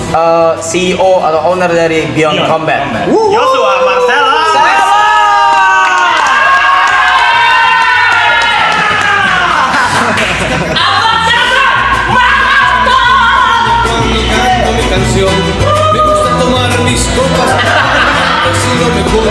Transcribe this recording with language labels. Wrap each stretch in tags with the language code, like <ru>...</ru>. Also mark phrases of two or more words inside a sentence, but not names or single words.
<id>CEO atau owner dari Beyond Combat. Joshua Marcella.</id> <es>Me gusta tomar mis copas, así lo mejor.</es>